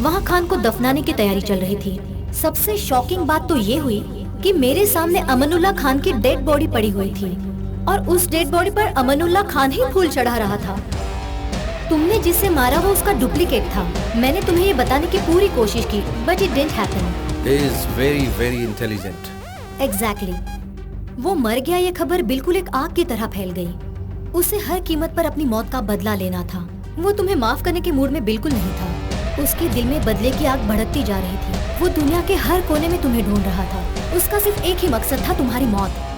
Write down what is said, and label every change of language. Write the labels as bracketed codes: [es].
[hi] वहाँ खान को दफनाने की तैयारी चल रही थी। सबसे शॉकिंग बात तो ये हुई कि मेरे सामने अमनुल्लाह खान की डेड बॉडी पड़ी हुई थी और उस डेड बॉडी पर अमनुल्लाह खान ही फूल चढ़ा रहा था। तुमने जिसे मारा वो उसका डुप्लीकेट था। मैंने तुम्हें ये बताने की पूरी कोशिश की, [en] But it didn't happen. He is very, very intelligent. Exactly. [hi] वो मर गया ये खबर बिल्कुल एक आग की तरह फैल गई। उसे हर कीमत पर अपनी मौत का बदला लेना था। वो तुम्हें माफ करने के मूड में बिल्कुल नहीं था। उसके दिल में बदले की आग भड़कती जा रही थी। वो दुनिया के हर कोने में तुम्हें ढूंढ रहा था। उसका सिर्फ एक ही मकसद था, तुम्हारी मौत।